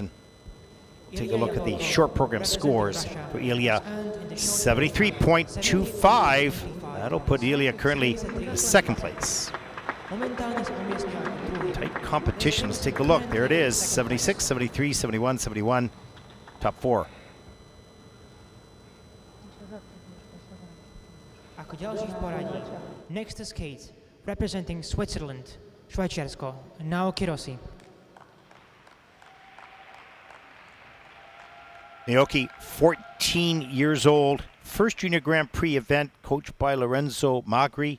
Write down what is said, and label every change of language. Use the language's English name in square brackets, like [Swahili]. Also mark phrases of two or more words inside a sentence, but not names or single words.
[English] And take a look at the short program scores for Ilya. 73.25. That'll put Ilya currently in second place. Tight competition. Let's take a look. There it is. 76, 73, 71, 71. Top 4. [Slovak] Ako ďalší v poradí. [English] Next to skate, representing Switzerland, Švajčiarsko, Naoki Rossi. Naoki, 14 years old. First Junior Grand Prix event, coached by Lorenzo Magri.